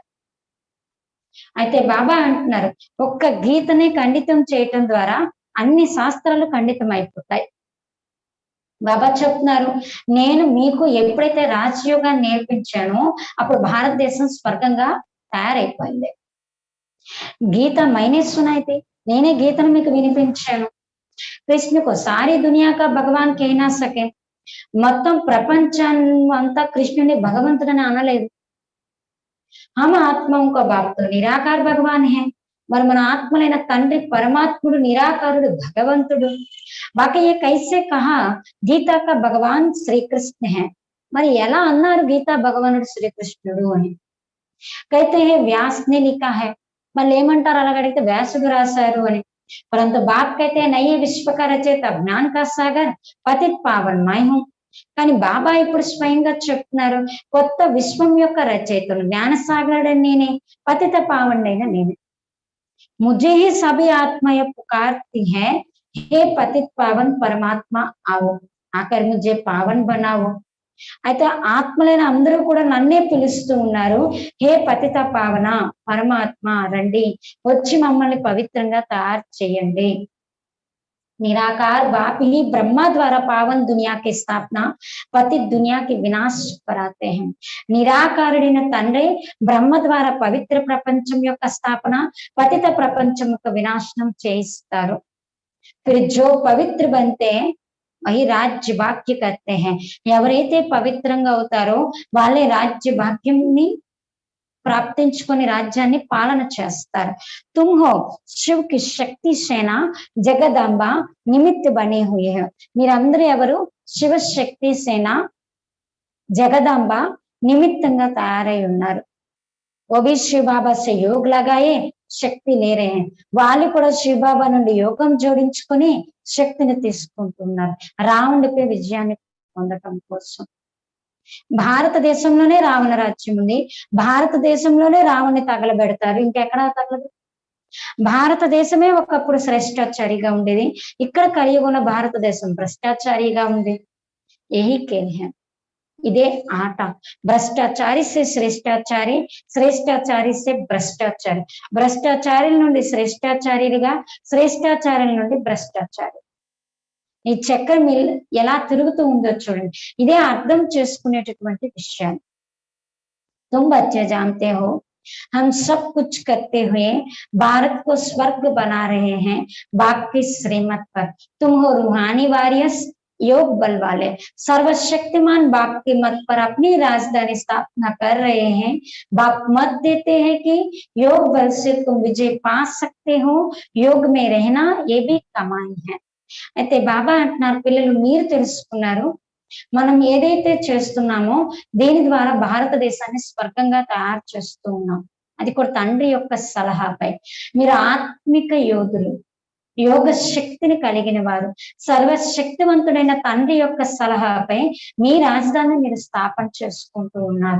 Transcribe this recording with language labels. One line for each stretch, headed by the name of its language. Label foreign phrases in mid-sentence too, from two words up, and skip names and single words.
Telugu: అయితే బాబా అంటున్నారు ఒక్క గీతని ఖండితం చేయటం ద్వారా అన్ని శాస్త్రాలు ఖండితం అయిపోతాయి। బాబా చెప్తున్నారు, నేను మీకు ఎప్పుడైతే రాజయోగాన్ని నేర్పించానో అప్పుడు భారతదేశం స్వర్గంగా తయారైపోయింది.
Hindi: गीता मैंने सुनाई थी,
Telugu: నేనే గీతను మీకు వినిపించాను.
Hindi: कृष्ण को सारी दुनिया का भगवान कह ना सके,
Telugu: మొత్తం ప్రపంచాన్ని అంతా కృష్ణుని భగవంతుడని అనలేదు.
Hindi: हम आत्माओं का बाप तो निराकार भगवान है,
Telugu: మరి మన ఆత్మలైన తండ్రి పరమాత్ముడు నిరాకారుడు భగవంతుడు.
Hindi: బాకి ये कैसे कहा गीता का भगवान श्री कृष्ण है,
Telugu: మరి ఎలా అన్నారు గీతా భగవానుడు శ్రీకృష్ణుడు అని.
Hindi: कहते हैं व्यास ने लिखा है,
Telugu: మళ్ళీ ఏమంటారు అలాగడిగితే వ్యాసుడు రాశారు అని.
Hindi: परंतु बाप कहते हैं नए विश्व का रचयिता ज्ञान का सागर पतित पावन मैं हूं.
Telugu: కానీ బాబా ఇప్పుడు స్వయంగా చెప్తున్నారు, కొత్త విశ్వం యొక్క రచయితను జ్ఞానసాగరుడు నేనే, పతిత పావనుడైన నేనే.
Hindi: मुझे ही सभी आत्माएं पुकारती है, हे पतित पावन परमात्मा आओ, आकर मुझे पावन बनाओ.
Telugu: అయితే ఆత్మలైన అందరూ కూడా నన్నే పిలుస్తూ ఉన్నారు, హే పతిత పావన పరమాత్మ రండి, వచ్చి మమ్మల్ని పవిత్రంగా తయారు చేయండి.
Hindi: निराकार बाप ही ब्रह्मा द्वारा पावन दुनिया की स्थापना पतित दुनिया की विनाश कराते हैं.
Telugu: నిరాకారుడైన తండ్రి బ్రహ్మ ద్వారా పవిత్ర ప్రపంచం యొక్క స్థాపన, పతిత ప్రపంచం యొక్క వినాశనం చేయిస్తారు.
Hindi: फिर जो पवित्र बनते हैं वही राज्य भाग्य करते हैं.
Telugu: ఎవరైతే పవిత్రంగా అవుతారో వాళ్ళే రాజ్య భాగ్యంని ప్రాప్తించుకొని రాజ్యాన్ని పాలన చేస్తారు.
Hindi: तुम हो शिव की शक्ति सेना जगदंबा निमित्त बने हुए हैं.
Telugu: మీరందరూ ఎవరు? శివ శక్తి సేన జగదాంబ నిమిత్తంగా తయారై ఉన్నారు.
Hindi: वो भी शिव बाबा से योग लगाए శక్తి ले रहे हैं.
Telugu: వాళ్ళు కూడా శివ బాబా నుండి యోగం జోడించుకొని శక్తిని తీసుకుంటున్నారు రావణుడిపై విజయాన్ని పొందటం కోసం. భారతదేశంలోనే రావణ రాజ్యం ఉంది, భారతదేశంలోనే రావణ్ణి తగలబెడతారు, ఇంకెక్కడ తగలదు. భారతదేశమే ఒకప్పుడు శ్రేష్టాచారిగా ఉండేది, ఇక్కడ కలియుగంలో భారతదేశం భ్రష్టాచారిగా ఉంది.
Hindi: यही खेल है,
Telugu: ఇదే ఆట.
Hindi: भ्रष्टाचारी से श्रेष्ठाचारी, श्रेष्ठाचारी से भ्रष्टाचारी,
Telugu: భ్రష్టాచారుల నుండి శ్రేష్టాచారిగా, శ్రేష్టాచారుల నుండి భ్రష్టాచారి. ఈ చక్రం ఎలా తిరుగుతూ ఉందో చూడండి. ఇదే అర్థం చేసుకునేటటువంటి విషయాలు.
Hindi: तुम बच्चे जानते हो हम सब कुछ करते हुए भारत को स्वर्ग बना रहे हैं बाप की श्रीमत पर. तुम हो रूहानी वारियर्स, योग बल वाले, सर्वशक्तिमान बाप के मत पर अपनी राजधानी स्थापना कर रहे हैं. बाप मत देते हैं कि योग बल से तुम विजय पा सकते हो, योग में रहना ये भी कमाई है.
Telugu: అయితే బాబా అంటున్నారు, పిల్లలు మీరు తెలుసుకున్నారు, మనం ఏదైతే చేస్తున్నామో దీని ద్వారా భారతదేశాన్ని స్వర్గంగా తయారు చేస్తూ ఉన్నాం. అది కూడా తండ్రి యొక్క సలహాపై. మీరు ఆత్మిక యోధులు, యోగ శక్తిని కలిగిన వారు, సర్వశక్తివంతుడైన తండ్రి యొక్క సలహాపై మీ రాజధాని మీరు స్థాపన చేసుకుంటూ ఉన్నారు.